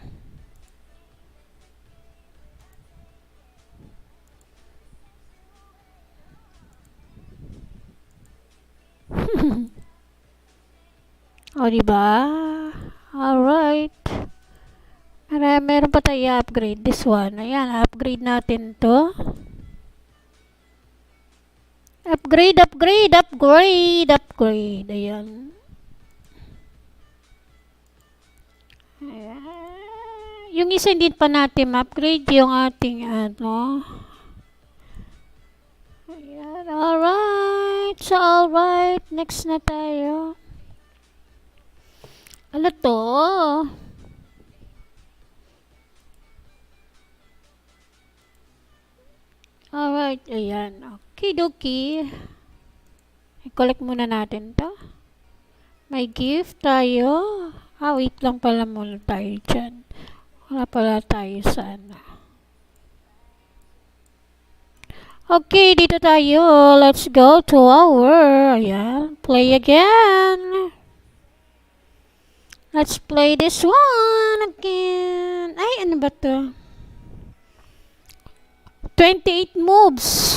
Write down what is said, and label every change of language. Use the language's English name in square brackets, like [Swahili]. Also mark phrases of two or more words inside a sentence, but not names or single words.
[Filipino] O, diba? Alright. Meron pa tayo i-upgrade. [English] This one. [Filipino] Ayan, upgrade natin to. Upgrade. Ayan. Yung isa hindi pa natin ma-upgrade yung ating ano. Ayan. Alright. So, alright. Next na tayo. Ano to? Alright, ayan. [English] Okay, dokie. [Filipino] I-collect muna natin to. May gift tayo. Wait lang pala muna tayo dyan. Wala pala tayo sa ano. Okay, dito tayo. [English] Let's go to our, ayan, play again. Let's play this one again. [Filipino] Ay, ano ba to? 28 moves.